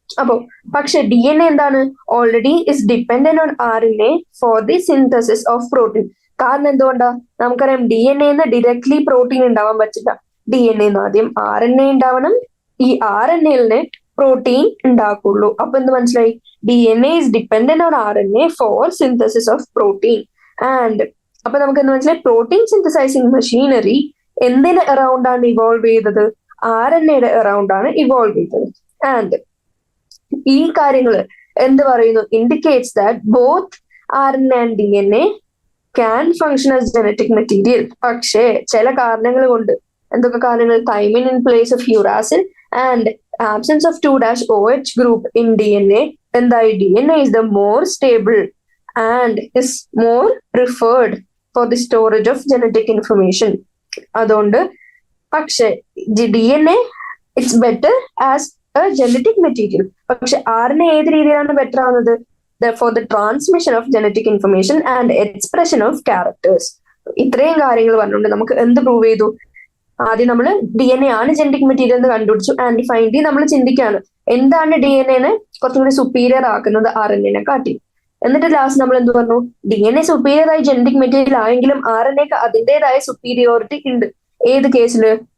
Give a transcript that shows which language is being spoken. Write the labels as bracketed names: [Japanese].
[Malayalam] അപ്പോ പക്ഷെ D N A എന്താണ്, [English] Already is dependent on R N A for the synthesis of protein. [Malayalam] കാരണം എന്തുകൊണ്ടാ, നമുക്കറിയാം ഡി എൻ എന്ന് ഡയറക്ട്ലി പ്രോട്ടീൻ ഉണ്ടാവാൻ പറ്റില്ല. DNA ആദ്യം RNA ഉണ്ടാവണം. ഈ RNA പ്രോട്ടീൻ ഉണ്ടാക്കുള്ളൂ. അപ്പൊ എന്ത് മനസ്സിലായി? [English] DNA is dependent on RNA for synthesis of protein. [Malayalam] And അപ്പൊ നമുക്ക് എന്ത് മനസ്സിലായി? പ്രോട്ടീൻ സിന്തസൈസിങ് മെഷീനറി എന്തിന് അറൌണ്ട് ആണ് ഇവോൾവ് ചെയ്തത്? RNA അറൌണ്ട് ആണ് ഇവോൾവ് ചെയ്തത്. ആൻഡ് ഈ കാര്യങ്ങൾ എന്ത് പറയുന്നു? [English] Indicates that both RNA and DNA can function as genetic material. [Malayalam] പക്ഷേ ചില കാരണങ്ങൾ കൊണ്ട്, എന്തൊക്കെ കാരണങ്ങൾ? [English] thymine in place of uracil and absence of 2-OH group in DNA, [Malayalam] എന്തായി? [English] DNA is the more stable and is more preferred for the storage of genetic information. [Malayalam] അതുകൊണ്ട് പക്ഷെ [English] DNA it's better as a genetic material. [Malayalam] പക്ഷെ RNA ഏത് രീതിയിലാണ് better ആവുന്നത്? [English] for the transmission of genetic information and expression of characters. [Malayalam] ഇത്രയും കാര്യങ്ങൾ പറഞ്ഞുകൊണ്ട് നമുക്ക് എന്ത് പ്രൂവ് ചെയ്തു? ആദ്യം നമ്മൾ DNA ആണ് ജനറ്റിക് മെറ്റീരിയൽ എന്ന് കണ്ടുപിടിച്ചു. ആൻഡ് ഫൈനലി നമ്മൾ ചിന്തിക്കുകയാണ് എന്താണ് DNA കുറച്ചും കൂടി സുപ്പീരിയർ ആക്കുന്നത് RNA കാട്ടി. എന്നിട്ട് ലാസ്റ്റ് നമ്മൾ എന്ത് പറഞ്ഞു? DNA സുപ്പീരിയർ ആയി ജനറ്റിക് മെറ്റീരിയൽ ആയെങ്കിലും RNA അതിൻ്റെതായ സുപ്പീരിയോറിറ്റി ഉണ്ട്. ഏത് കേസില്?